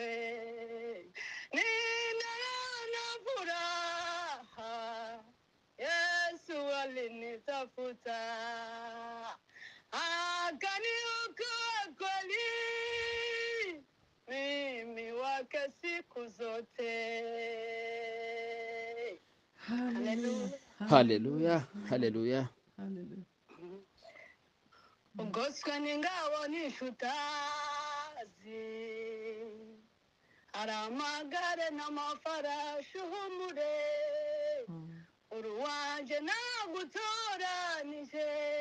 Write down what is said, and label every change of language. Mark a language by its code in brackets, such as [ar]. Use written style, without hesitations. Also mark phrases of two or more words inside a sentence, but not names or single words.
[sw] Nina furaha, Yesu alinitafuta, akaniokoa kweli, mimi wake siku zote. Haleluya, haleluya. [rw] Ugoswe n'ingabo n'inshutazi, aramagare n'amafarashi uhumure, uruwanje nagutoranije,